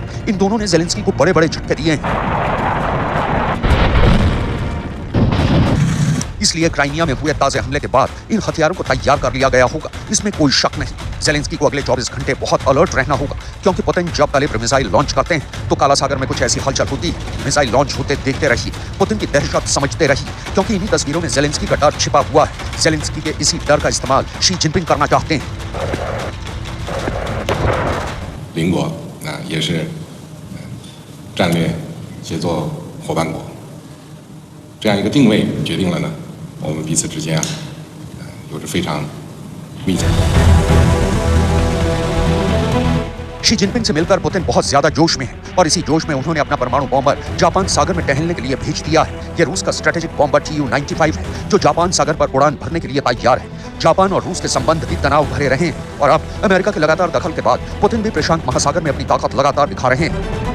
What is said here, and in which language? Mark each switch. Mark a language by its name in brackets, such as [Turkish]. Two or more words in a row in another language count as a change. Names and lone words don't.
[Hindi] इन दोनों ने जेलेंस्की को बड़े बड़े झटके दिए हैं। इसलिए क्राइमिया में हुए ताजे हमले के बाद इन हथियारों को तैयार कर लिया गया होगा, इसमें कोई शक नहीं। जेलेंस्की को अगले 24 घंटे बहुत अलर्ट रहना होगा, क्योंकि पुतिन जब कलिब्र [English] missile launch [Hindi] करते हैं तो काला सागर में कुछ ऐसी हलचल होती है। [English] missile launch [Hindi] होते देखते रहिए, पुतिन की दहशत समझते रहिए, क्योंकि इन्हीं तस्वीरों में जेलेंस्की का डर छिपा हुआ है। जेलेंस्की के इसी डर का इस्तेमाल शी जिनपिंग करना चाहते हैं। [Chinese] 邻国也是战略协作伙伴国，这样一个定位决定了呢，我们彼此之间有着非常密切。 [Hindi] शी जिनपिंग से मिलकर पुतिन बहुत ज्यादा जोश में है और इसी जोश में उन्होंने अपना परमाणु बॉम्बर जापान सागर में टहलने के लिए भेज दिया है। यह रूस का [English] strategic bomber [Hindi] Tu-95 है, जो जापान सागर पर उड़ान भरने के लिए तैयार है। जापान और रूस के संबंध भी तनाव भरे रहे हैं और अब अमेरिका के लगातार दखल के बाद पुतिन भी प्रशांत महासागर में अपनी ताकत लगातार दिखा रहे हैं।